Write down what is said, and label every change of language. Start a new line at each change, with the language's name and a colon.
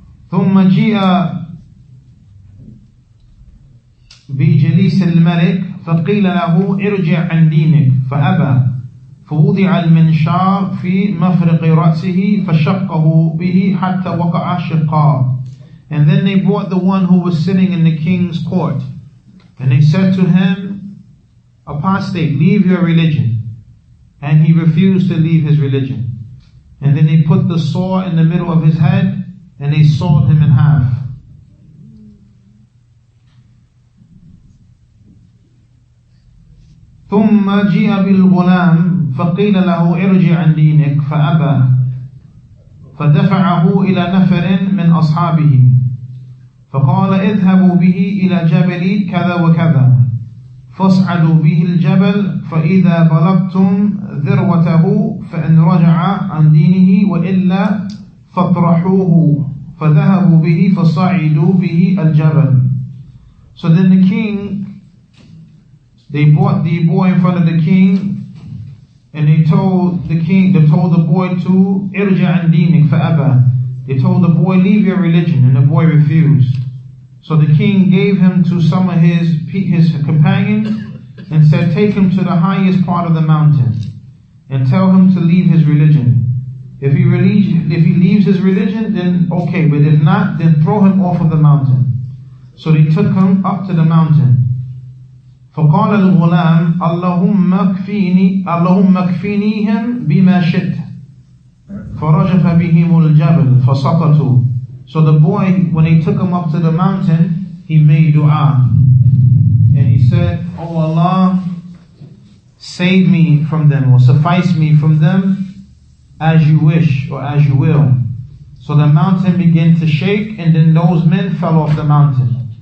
Arabic: ثم جيء بجليس الملك فقيل له ارجع عن دينك فأبى فوضع المنشار في مفرق رأسه فشقه به حتى وقع شقاه.
English: And then they brought the one who was sitting in the king's court, and they said to him, apostate, leave your religion. And he refused to leave his religion. And then they put the saw in the middle of his head, and they sawed him in half.
Arabic: ثم جيء بالغلام فقيل له ارجع عن دينك فأبى فدفعه إلى نفر من أصحابه فقال اذهبوا به إلى جبل كذا وكذا فاصعدوا به الجبل فإذا بلغتم ذروته فإن رجع عن دينه وإلا فاطرحوه فذهبوا به فصعدوا به الجبل.
English: So then the king, they brought the boy in front of the king, and they told the boy to
Arabic: irja an dinik fa'aba.
English: They told the boy, leave your religion, and the boy refused. So the king gave him to some of his companions and said, take him to the highest part of the mountain and tell him to leave his religion. If he leaves his religion, then okay, but if not, then throw him off of the mountain. So they took him up to the mountain.
Arabic: فقال الغلام اللهم اكفينيهم بما شئت فرجف بهم الجبل فسقطوا.
English: So the boy, when they took him up to the mountain, he made dua, and he said, oh Allah, save me from them, or suffice me from them as you wish or as you will. So the mountain began to shake, and then those men fell off the mountain.